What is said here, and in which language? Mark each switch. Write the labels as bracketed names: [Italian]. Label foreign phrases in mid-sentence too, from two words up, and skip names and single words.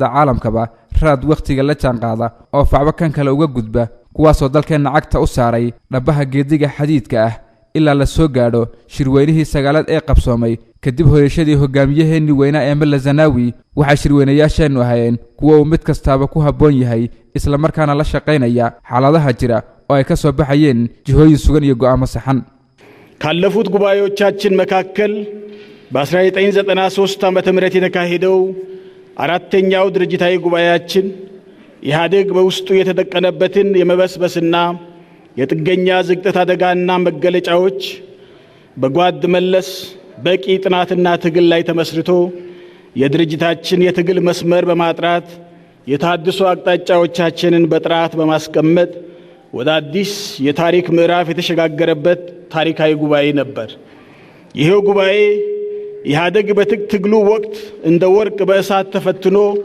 [Somali] caalamkaba raad waqtiga la jaan qaada oo facba kan kale uga gudba kuwaasoo dalkeena cagta u saaray dhabaha geediga xadiidka ah ilaa la soo gaadho shirweynihii sagaalaad ee qabsoomay kadib horeeshadii hogaamiyaheenni weynaa ee Malla Zanaawi waxa shirweynayaasheenu ahayeen kuwa uu mid kastaaba ku habboon yahay isla markaana la shaqaynaya xaaladaha jira oo ay ka soo baxayeen jihooyin sugan iyo go'aamo saxan [Amharic] ካለፉት ጉባኤዎቻችን መካከል በ1993 ዓመተ ምህረት የተካሄደው አራተኛው ድርጅታዊ ጉባኤያችን ኢህአዴግ በውስጡ የተጠቀነበትን የመበስበስና የጥገኛ ዝግጠት አደጋና መገለጫዎች በጓድ መለስ በቂ ጥናትና ትግል ላይ ተመስርቶ የድርጅታችን የትግል መስመር በማጥራት የታድሶ አቅጣጫዎቻችንን በጥራት በማስቀመጥ ወደ አዲስ የታሪክ ምዕራፍ የተሸጋገረበት ታሪካዊ ጉባኤ ነበር። ይሄው ጉባኤ ኢህአዴግ በትግሉ ወቅት እንደ ወርቅ በእሳት ተፈትኖ